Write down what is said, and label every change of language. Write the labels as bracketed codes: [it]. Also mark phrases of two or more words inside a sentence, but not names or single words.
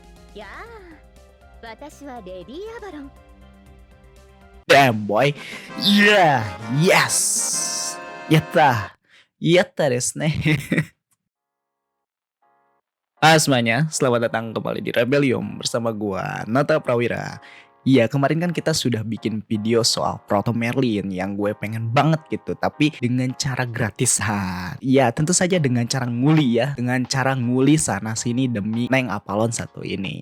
[ja] やあ、私はレディー・アバロン。 [en] Damn boy. Yeah, yes. [ja] やった。やったですね. [id] Halo semuanya, selamat datang kembali di Rebellium bersama gua Nata Prawira. Iya, kemarin kan kita sudah bikin video soal Proto Merlin yang gue pengen banget gitu, tapi dengan cara gratisan. Iya, tentu saja dengan cara nguli ya, dengan cara nguli sana sini demi Neng Apalon satu ini.